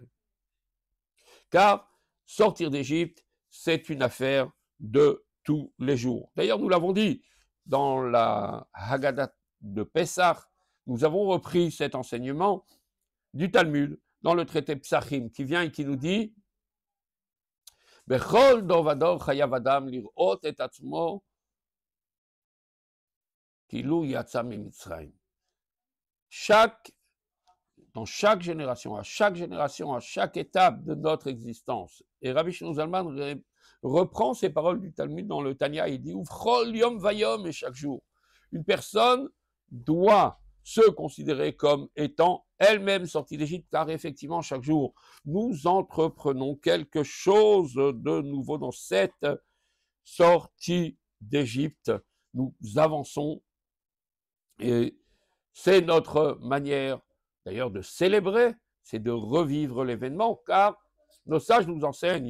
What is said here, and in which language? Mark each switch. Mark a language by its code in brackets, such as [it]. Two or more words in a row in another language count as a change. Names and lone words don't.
[fr] Car sortir d'Égypte, c'est une affaire de tous les jours. D'ailleurs, nous l'avons dit dans la Haggadah de Pessah, nous avons repris cet enseignement du Talmud dans le traité Psachim qui vient et qui nous dit [he] בכל דור ודור חייב אדם לראות את עצמו כאילו יצא ממצרים. [fr] Dans chaque génération, à chaque étape de notre existence. Et Rabbi Shimon Zalman reprend ces paroles du Talmud dans le Tanya, il dit [he] ובכל יום ויום, [fr] et chaque jour. Une personne doit se considérer comme étant elle-même sortie d'Égypte, car effectivement, chaque jour, nous entreprenons quelque chose de nouveau dans cette sortie d'Égypte. Nous avançons et c'est notre manière d'ailleurs de célébrer, c'est de revivre l'événement, car nos sages nous enseignent.